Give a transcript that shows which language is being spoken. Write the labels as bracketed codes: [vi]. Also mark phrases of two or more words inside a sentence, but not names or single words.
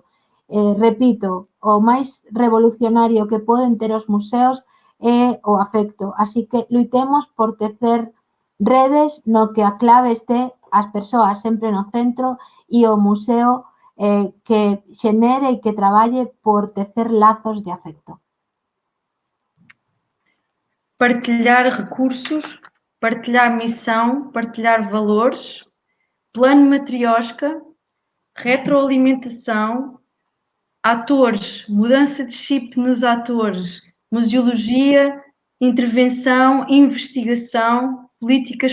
[gl] Repito, o máis revolucionario que poden ter os museos é o afecto, así que loitemos por tecer redes no que a clave este as persoas sempre no centro e o museo que xenere e que traballe por tecer lazos de afecto. [pt] Partilhar recursos, partilhar missão, partilhar valores, plano matriosca, retroalimentação, atores, mudança de chip nos atores, museologia, intervenção, investigação, políticas